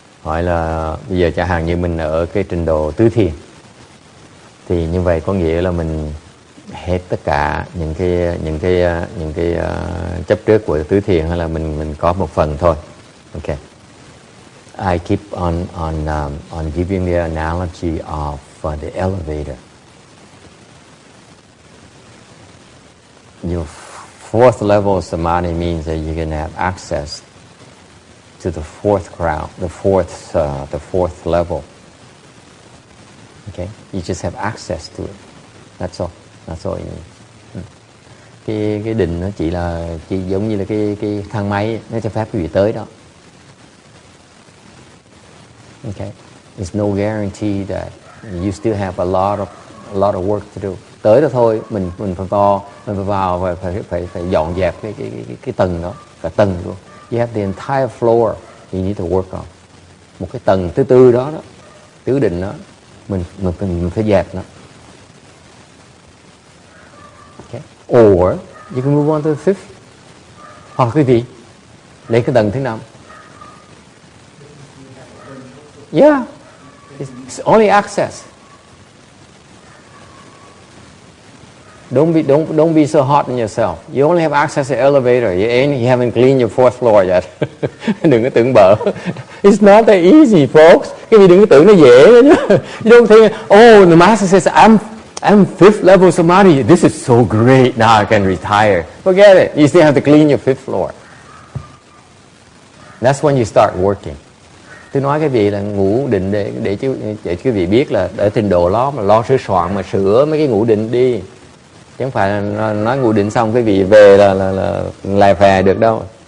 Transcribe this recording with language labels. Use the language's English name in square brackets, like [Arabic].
[Vietnamese] Hỏi là bây giờ chẳng hạn như mình ở cái trình độ tứ thiền, thì như vậy có nghĩa là mình hết tất cả những cái chấp trước của tứ thiền, hay là mình có một phần thôi. [English] Okay. I keep on giving the analogy of the elevator. Your fourth level of samadhi means that you can have access to the fourth ground, the fourth level. Okay, you just have access to it. That's all. That's all you need. [Vietnamese] Cái định nó chỉ giống như là cái thang máy, nó cho phép quý vị tới đó. [English] Okay, there's no guarantee that you still have a lot of work to do. [Vietnamese] Tới đó thôi, mình phải vào và phải dọn dẹp cái tầng đó, cả tầng luôn. [English] You have the entire floor you need to work on. [Vietnamese] Một cái tầng thứ tư đó, tứ định đó, mình phải dẹp nó. [English] Okay. Or you can move on to the fifth. [Vietnamese] Hoặc quý vị lấy cái tầng thứ 5. [English] Yeah, it's only access. Don't be so hard on yourself. You only have access to the elevator. You haven't cleaned your fourth floor yet. [Vietnamese] Đừng có tưởng bở. [English] It's not that easy, folks. [Vietnamese] Cái gì đừng có tưởng nó dễ. [English] You don't think, oh, the master says, I'm fifth level samadhi. This is so great. Now I can retire. Forget it. You still have to clean your fifth floor. That's when you start working. [Vietnamese] Tôi nói cái vị là ngủ định để quý vị biết là ở trình độ đó mà lo sửa soạn mà sửa mấy cái ngủ định đi. Chứ không phải là nói ngủ định xong cái vị về là lè phè được đâu.